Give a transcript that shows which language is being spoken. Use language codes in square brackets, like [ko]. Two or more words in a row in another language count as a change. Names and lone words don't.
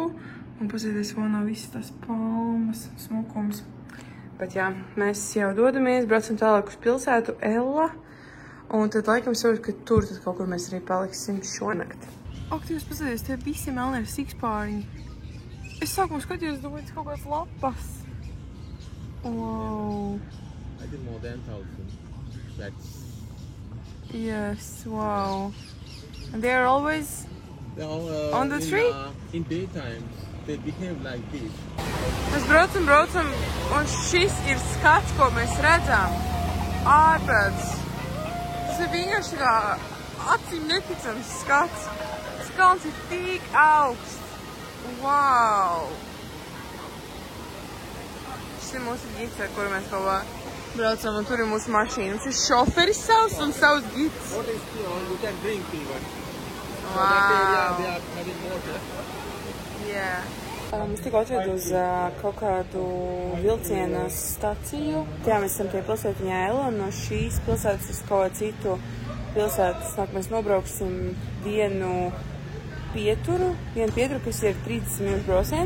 [lv] Un paskatieties, fonā viss tās palmas, smukums. Bet jā, mēs jau dodamies, braucam tālāk uz pilsētu Ella. Un tad laikam saprotu, ka tur tad kaut kur mēs arī paliksim šonakt. Ak, jūs paskatieties, tie visi melni ir sikspāriņi. Es sākumā skatījos, domāju, kaut kāds lapas. Wow. [en] I did more than 1,000. That's... Yes, wow. And they are always on the tree? In daytime, they behave like this. [lv] Mēs braucam, un šis ir skats, ko mēs redzam. Ārpēc. Tas ir vienkārši kā acīm neticams skats. Tas kalns ir tik augsts. Wow! Šis ir mūsu gids, ar kuru mēs kaut kā braucam, un tur ir mūsu mašīna. Mums ir šoferis savs un savs gids. [en] What is here? You can drink even. Wow! They are having water. Yeah. [lv] Mēs tikko atved uz kaut kādu vilciena staciju. Jā, mēs esam tie pilsētiņā Ela, un no šīs pilsētas uz kaut kādu citu pilsētas mēs nobrauksim vienu pieturu, kas ir 30 minūtes brauciens.